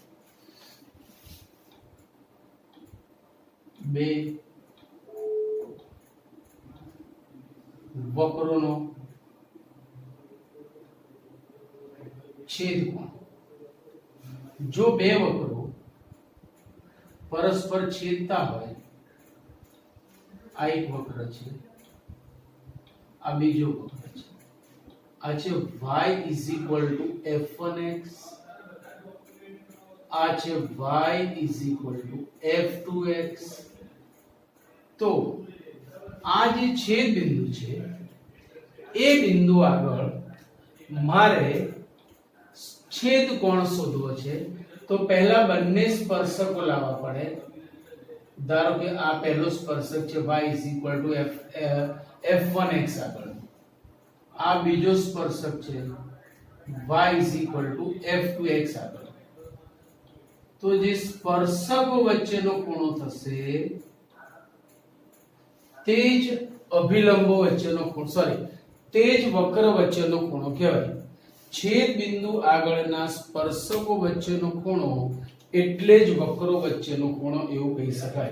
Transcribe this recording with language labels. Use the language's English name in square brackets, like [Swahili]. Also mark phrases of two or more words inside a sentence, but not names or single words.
[Gujarati] બે વક્રોનો છેદકોણ. જો બે વક્રો પરસ્પર છેદતા હોય, આ એક વક્ર છે, આ બીજો વક્ર છે, આ છે [English] y is equal to f1x, [Gujarati] આ છે [English] y is equal to f2x. [Gujarati] તો આ જે છેદ બિંદુ છે એ બિંદુ આગળ મારે છેદ કોણ શોધવો છે. તો પહેલા બંને સ્પર્શકો લાવવા પડે. ધારો કે આ પહેલો સ્પર્શક છે [English] y is equal to f1x [Gujarati] આગળ, આ બીજો સ્પર્શક છે [English] y is equal to f2x [Gujarati] આગળ. તો જે સ્પર્શકો વચ્ચેનો ખૂણો થશે તે જ અભિલંબો વચ્ચેનો ખૂણો, તે જ વક્ર વચ્ચેનો ખૂણો કહેવાય. છેદ બિંદુ આગળના સ્પર્શકો વચ્ચેનો ખૂણો એટલે જ વક્રો વચ્ચેનો ખૂણો એવું કહી શકાય.